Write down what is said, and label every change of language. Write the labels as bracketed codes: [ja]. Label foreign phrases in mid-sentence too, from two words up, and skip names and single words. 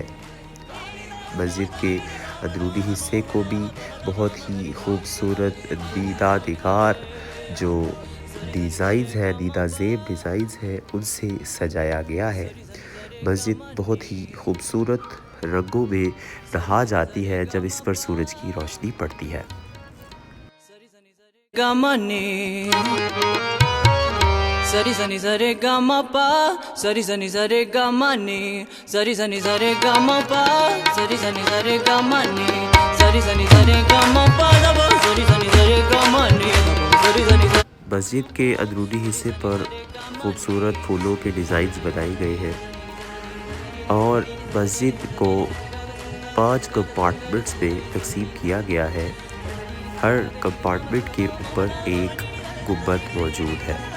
[ur] مسجد کے اندرونی حصے کو بھی بہت ہی خوبصورت دیدہ نگار جو ڈیزائنز ہیں، دیدہ زیب ڈیزائنز ہیں، ان سے سجایا گیا ہے۔ مسجد بہت ہی خوبصورت رنگوں میں نہا جاتی ہے جب اس پر سورج کی روشنی پڑتی ہے۔ Gamani Sari sani sare gama pa Sari sani sare gamani Sari sani sare gama pa Sari sani sare gamani Sari sani sare gama pa Sari sani sare gamani Sari sani sare مسجد کے اندرونی حصے پر خوبصورت پھولوں کے ڈیزائنز بنائے گئے ہیں اور مسجد کو 5 کمپارٹمنٹس میں تقسیم کیا گیا ہے۔ ہر کمپارٹمنٹ کے اوپر ایک گنبد موجود ہے۔